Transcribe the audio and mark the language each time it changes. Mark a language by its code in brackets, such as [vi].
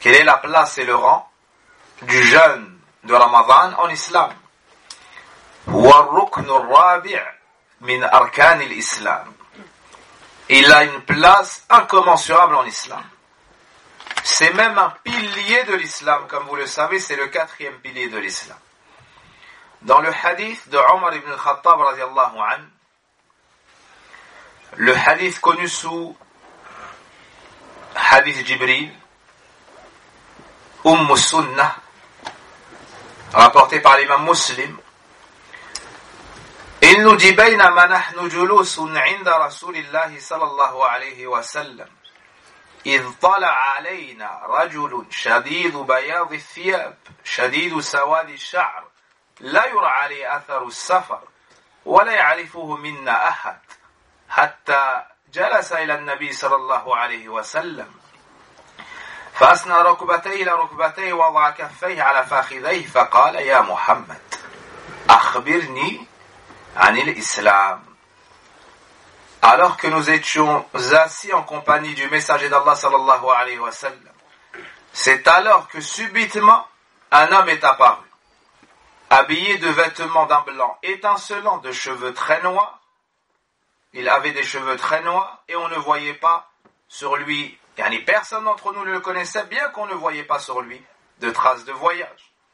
[fr] Quelle est la place et le rang du jeûne de Ramadan en islam ? [ar] Wa ruknu rabi' min arkan al-islam. [fr] Il a une place incommensurable en islam. C'est même un pilier de l'islam, comme vous le savez, c'est le quatrième pilier de l'islam. Dans le hadith de Omar ibn al-Khattab radiallahu anhu, le hadith connu sous hadith Jibril, Sunnah, rapporté par l'imam Muslim, il nous dit, [ar] بَيْنَمَا نَحْنُ جُلُوسٌ عِنْدَ رَسُولِ اللَّهِ صَلَى اللَّهُ عَلَيْهِ وَسَلَّمُ إِذْ طَلَعْ عَلَيْنَا رَجُلٌ شَدِيدُ بَيَاضِ الثِّيَابِ شَدِيدُ سَوَادِ الشَّعْرِ لَا يُرَى عَلَيْهِ أَثَرُ السَّفَرِ وَلَا يَعْرِفُهُ مِنَّا أَحَدٌ حتى جلس إلى النبي صلى الله عليه وسلم فأسنى ركبتيه إلى ركبتيه وضع كفيه على فاخذيه فقال يا محمد أخبرني عن الإسلام. [fr] Alors que nous étions assis en compagnie du messager d'Allah [ar] صلى الله عليه وسلم, [fr] c'est alors que subitement un homme est apparu, habillé de vêtements d'un blanc étincelant, de cheveux très noirs. Il avait des cheveux très noirs et on ne voyait pas sur lui, yani personne d'entre nous ne le connaissait, bien qu'on ne voyait pas sur lui de traces de voyage.